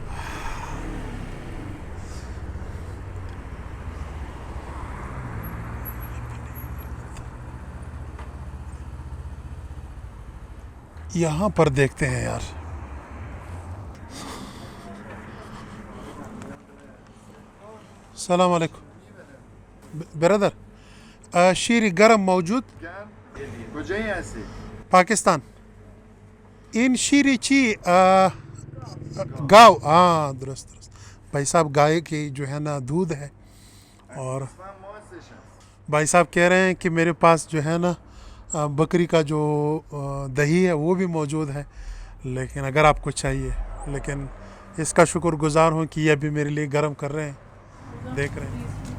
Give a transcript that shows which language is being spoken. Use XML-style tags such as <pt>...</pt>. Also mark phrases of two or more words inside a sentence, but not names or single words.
<ur>یہاں پر دیکھتے ہیں یار۔</ur> <ar>السلام علیکم</ar> <fa>برادر، شیر گرم موجود؟ کجایی هستی؟ پاکستان. این شیری چی؟ گاو.</fa> <ur>درست بھائی صاحب، گائے کی جو ہے نا دودھ ہے اور بھائی صاحب کہہ رہے ہیں کہ میرے پاس جو ہے نا بکری کا جو دہی ہے وہ بھی موجود ہے، لیکن اگر آپ کو چاہیے، لیکن اس کا شکر گزار ہوں کہ یہ ابھی میرے لیے گرم کر رہے ہیں، دیکھ رہے ہیں۔</ur>